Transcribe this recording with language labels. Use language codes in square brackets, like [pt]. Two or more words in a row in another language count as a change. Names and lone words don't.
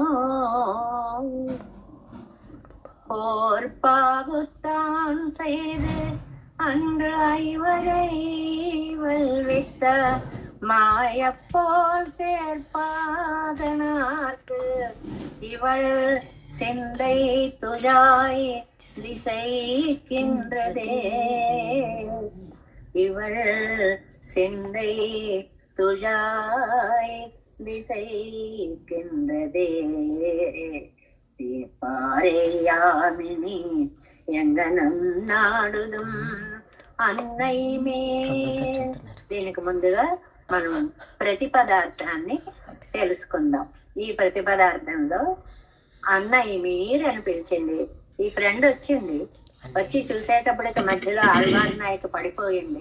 [ta] போர்பாகுத்தான் செய்து அன்று ஐவரை வல்வித்த மாயப்போல் தேர்ப்பாதனார்க்கு இவள் சிந்தை துழாய் திசைக்கின்றதே. இவள் சிந்தை துழாய் திசைக்கின்றதே. தீர்ப்பாரேயாமினி எங்கனம் நாடுதும் அன்னை மேல். [te] దీనికి ముందుగా మనం ప్రతిపదార్థాన్ని తెలుసుకుందాం. ఈ ప్రతిపదార్థంలో అన్నయ్య మీరు అని పిలిచింది. ఈ ఫ్రెండ్ వచ్చింది. వచ్చి చూసేటప్పటికి మధ్యలో ఆళ్వారి నాయకి పడిపోయింది.